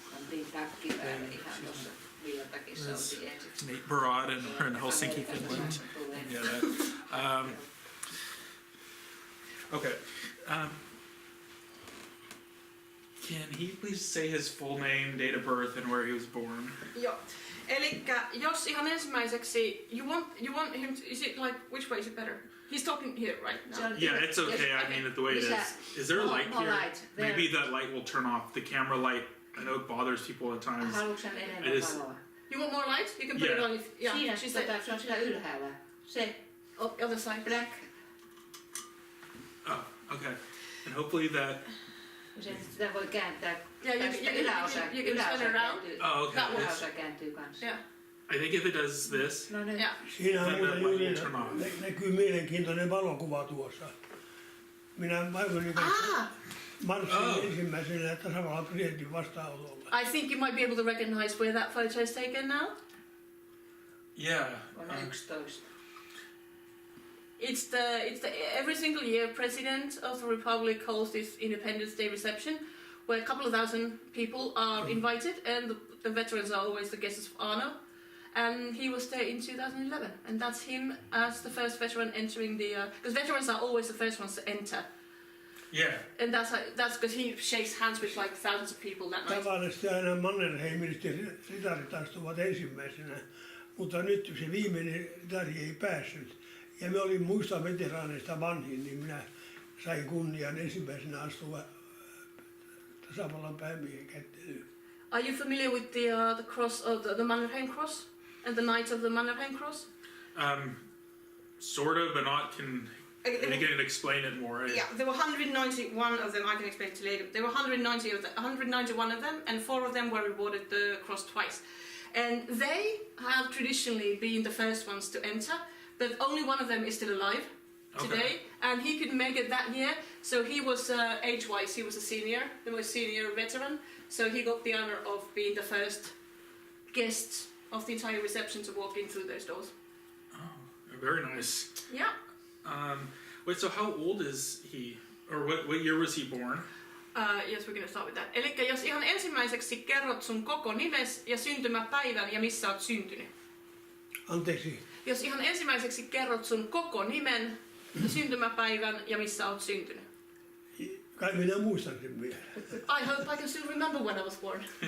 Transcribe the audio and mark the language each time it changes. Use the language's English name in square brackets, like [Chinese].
[Finnish] Pantiin takki päälle ihan tuossa villatakissa oltiin ensiksi. [English] Meet Barad and we're in Helsinki, Finland. Yeah. Okay. Can he please say his full name, date of birth, and where he was born? [Finnish] Joo. Elikkä jos ihan ensimmäiseksi, [English] you want him to, is it like, which way is it better? He's talking here right now. Yeah, it's okay. I mean, the way it is. Is there a light here? Maybe that light will turn off. The camera light, I know it bothers people at times. [Finnish] Haluatko enemmän valoa? [English] You want more light? You can put it on if, yeah. [Finnish] Siinä, se on siellä ylhäällä. Se, [English] other side. black. Oh, okay. And hopefully that... [Finnish] Sitä voi kääntää. Yläosa kääntyy kanssa. [English] Yeah. I think if it does this, [Finnish] no, niin. Siinä on muuten juuri näkyy mielenkiintoinen valokuva tuossa. Minä vaikutin marssin ensimmäisenä tasavallan presidentin vastaanotolla. [English] I think you might be able to recognize where that photo is taken now. Yeah. [Finnish] Vuonna 11. [English] It's the every single year President of the Republic holds this Independence Day reception where a couple of thousand people are invited and the veterans are always the guests of honor. And he was there in 2011 and that's him as the first veteran entering the... Because veterans are always the first ones to enter. Yeah. And that's because he shakes hands with like thousands of people that night. [Finnish] Tavallisesti aina Mannerheimista ritarit astuvat ensimmäisenä, mutta nyt se viimeinen ritari ei päässyt. Ja me olin muista veteraaneista vanhin, niin minä sain kunnian ensimmäisenä astua tasavallan päämiehen kättelyyn. [English] Are you familiar with the cross of the Mannerheim cross and the Knights of the Mannerheim cross? Sort of, but not. Can explain it more? Yeah, there were 191 of them. I can explain it later. There were 191 of them, and 4 of them were rewarded the cross twice. And they have traditionally been the first ones to enter. But only one of them is still alive today, and he couldn't make it that year. So he was age-wise, he was a senior, the most senior veteran. So he got the honor of being the first guest of the entire reception to walk in through those doors. Oh, very nice. Yeah. Wait, so how old is he, or what year was he born? Yes, we're going to start with that. [Finnish] Elikkä jos ihan ensimmäiseksi kerrot sun koko nimes ja syntymäpäivän ja missä oot syntynyt. Anteeksi. Jos ihan ensimmäiseksi kerrot sun koko nimen, syntymäpäivän ja missä oot syntynyt. Kai minä muistan sen vielä. [English] I hope I can still remember when I was born.